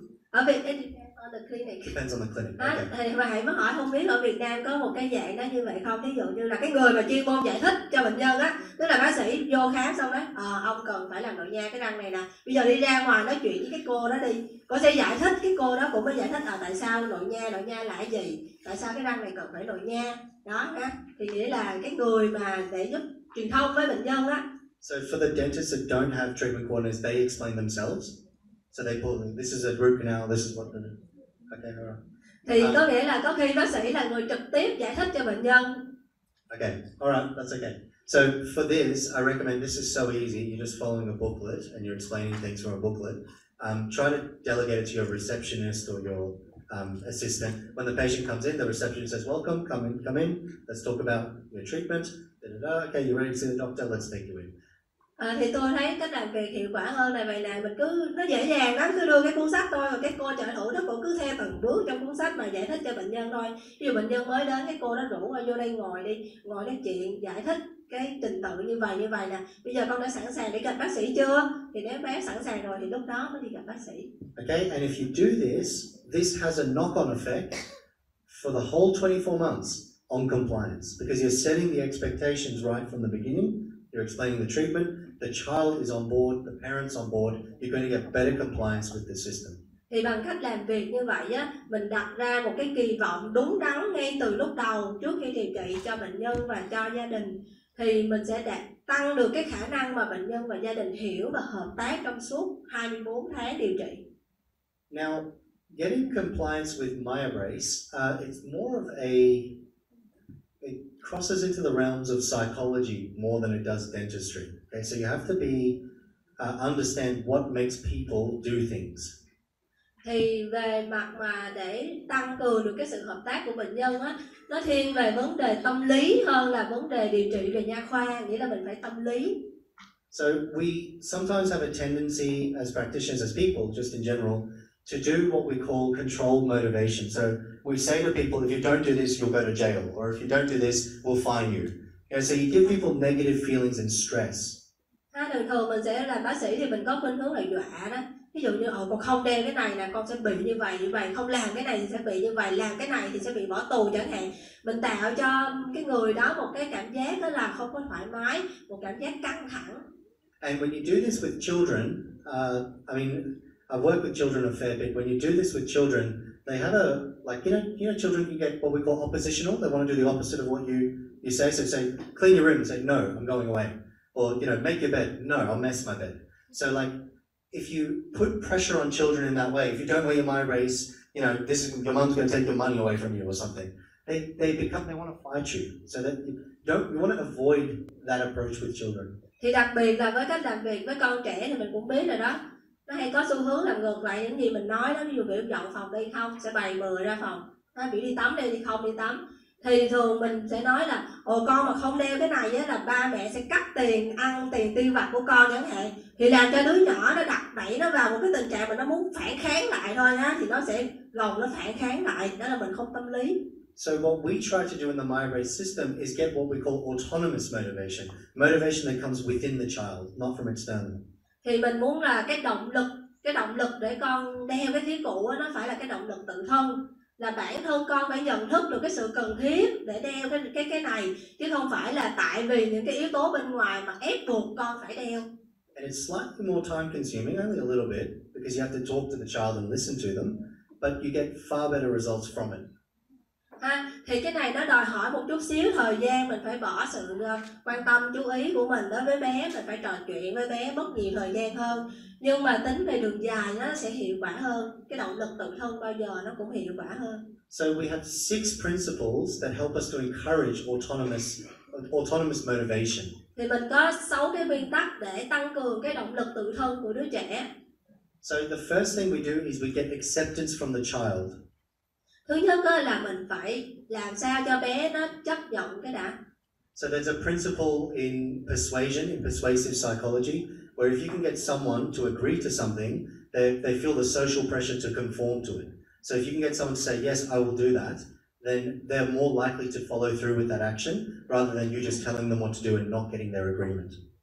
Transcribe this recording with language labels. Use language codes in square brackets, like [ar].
[vi] Ở Việt Nam, [en] on the clinic. Depends on the clinic. Okay. [vi] Thì mà hãy mới hỏi không biết ở Việt Nam có một cái dạng đó như vậy không? Ví dụ như là cái người mà chuyên môn giải thích cho bệnh nhân á, tức là bác sĩ vô khám xong đấy, ông cần phải làm nội nha cái răng này nè. Bây giờ đi ra ngoài nói chuyện với cái cô đó đi, cô sẽ giải thích, cái cô đó cũng mới giải thích tại sao nội nha là cái gì, tại sao cái răng này cần phải nội nha đó. Thì nghĩa là cái người mà để giúp truyền thông với bệnh nhân á. [en] So for the dentists that don't have treatment coordinators, they explain themselves. So they pull, this is a root canal, this is what the... Okay, all right. [vi] Thì có nghĩa là có khi bác sĩ là người trực tiếp giải thích cho bệnh nhân. [en] Okay, all right, that's okay. So for this, I recommend, this is so easy, you're just following a booklet and you're explaining things from a booklet. Try to delegate it to your receptionist or your assistant. When the patient comes in, the receptionist says, welcome, come in, let's talk about your treatment. Okay, you're ready to see the doctor, let's take you in. [vi] Thì tôi thấy cách làm việc hiệu quả hơn là vậy nè, mình cứ nó dễ dàng lắm, cứ đưa cái cuốn sách thôi, rồi cái cô trợ thủ nó cũng cứ theo từng bước trong cuốn sách mà giải thích cho bệnh nhân thôi. Ví dụ bệnh nhân mới đến, cái cô đó rủ vô đây ngồi đi, ngồi nói chuyện, giải thích cái trình tự như vậy nè. Bây giờ con đã sẵn sàng để gặp bác sĩ chưa? Thì nếu bé sẵn sàng rồi thì lúc đó mới đi gặp bác sĩ. [en] Okay, and if you do this has a knock-on effect for the whole 24 months on compliance, because you're setting the expectations right from the beginning. You're explaining the treatment, the child is on board, the parent's on board, you're going to get better compliance with the system. [vi] Thì bằng cách làm việc như vậy á, mình đặt ra một cái kỳ vọng đúng đắn ngay từ lúc đầu trước khi điều trị cho bệnh nhân và cho gia đình, thì mình sẽ tăng được cái khả năng mà bệnh nhân và gia đình hiểu và hợp tác trong suốt 24 tháng điều trị. [en] Now, getting compliance with Myobrace, it's more of it crosses into the realms of psychology more than it does dentistry. Okay, so you have to be understand what makes people do things. [vi] Thì về mặt mà để tăng cường được cái sự hợp tác của bệnh nhân á, nó thiên về vấn đề tâm lý hơn là vấn đề điều trị về nha khoa, nghĩa là mình phải tâm lý. [en] So we sometimes have a tendency as practitioners, as people, just in general, to do what we call controlled motivation. So we say to people, if you don't do this, you'll go to jail, or if you don't do this, we'll fine you. And so you give people negative feelings and stress. [vi] Thường mình sẽ làm bác sĩ thì mình có khuynh hướng là dọa đó. Ví dụ như con không đeo cái này là con sẽ bị như vậy, không làm cái này thì sẽ bị như vậy, làm cái này thì sẽ bị bỏ tù chẳng hạn. Mình tạo cho cái người đó một cái cảm giác đó là không có thoải mái, một cảm giác căng thẳng. [en] And when you do this with children, I've worked with children a fair bit. When you do this with children, they have a, like, you know, children can get what we call oppositional. They want to do the opposite of what you say. So say, clean your room, say, no, I'm going away. Or, you know, make your bed, no, I'll mess my bed. So like, if you put pressure on children in that way, if you don't wear your Myobrace, you know, your mom's going to take your money away from you or something. They want to fight you. So that you want to avoid that approach with children. [vi] Thì đặc biệt là với cách làm việc với con trẻ thì mình cũng biết rồi đó. Nó hay có xu hướng làm ngược lại những gì mình nói đó. Ví dụ biểu dọn phòng đi không, sẽ bày bừa ra phòng. Biểu đi tắm đi không đi tắm. Thì thường mình sẽ nói là con mà không đeo cái này á, là ba mẹ sẽ cắt tiền ăn, tiền tiêu vặt của con chẳng hạn. Thì làm cho đứa nhỏ nó đặt đẩy nó vào một cái tình trạng mà nó muốn phản kháng lại thôi á, thì nó sẽ gồng nó phản kháng lại. Đó là mình không tâm lý. [en] So what we try to do in the Myobrace system is get what we call autonomous motivation. Motivation that comes within the child, not from external. [vi] Thì mình muốn là cái động lực để con đeo cái thiết cụ á, nó phải là cái động lực tự thân. Là bản thân con phải nhận thức được cái sự cần thiết để đeo cái này, chứ không phải là tại vì những cái yếu tố bên ngoài mà ép buộc con phải đeo. [en] And it's slightly more time consuming, only a little bit, because you have to talk to the child and listen to them, but you get far better results from it. [vi] Thì cái này nó đòi hỏi một chút xíu thời gian, mình phải bỏ sự quan tâm chú ý của mình đối với bé, mình phải trò chuyện với bé, mất nhiều thời gian hơn. Nhưng mà tính về đường dài nó sẽ hiệu quả hơn. Cái động lực tự thân bao giờ nó cũng hiệu quả hơn. [en] So we have 6 principles that help us to encourage autonomous motivation. [vi] Thì mình có 6 cái nguyên tắc để tăng cường cái động lực tự thân của đứa trẻ. [en] So the first thing we do is we get acceptance from the child. [vi] Thứ nhất là mình phải làm sao cho bé nó chấp nhận cái đã. [en] So there's a principle in persuasion, in persuasive psychology, where if you can get someone to agree to something, they feel the social pressure to conform to it. So if you can get someone to say, yes, I will do that, then they're more likely to follow through with that action, rather than you just telling them what to do and not getting their agreement.